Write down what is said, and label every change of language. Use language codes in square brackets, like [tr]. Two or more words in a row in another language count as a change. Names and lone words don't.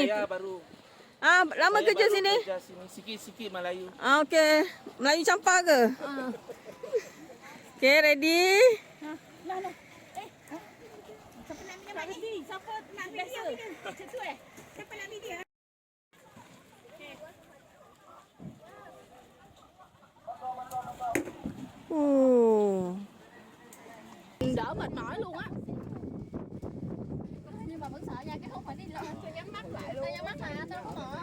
[ms] Saya baru. Lama kerja sini? Kerja sini sikit-sikit Melayu. Okey. Melayu campur ke? Okey, ready? Siapa nak minum ni? Siapa nak video? Macam tu Siapa nak video? [vi] Đỡ mệt mỏi luôn á. Nhưng mà vẫn sợ nha, cái hút phải đi lên cho nhắm mắt lại luôn. Tao nhắm mắt mà, tao không mở.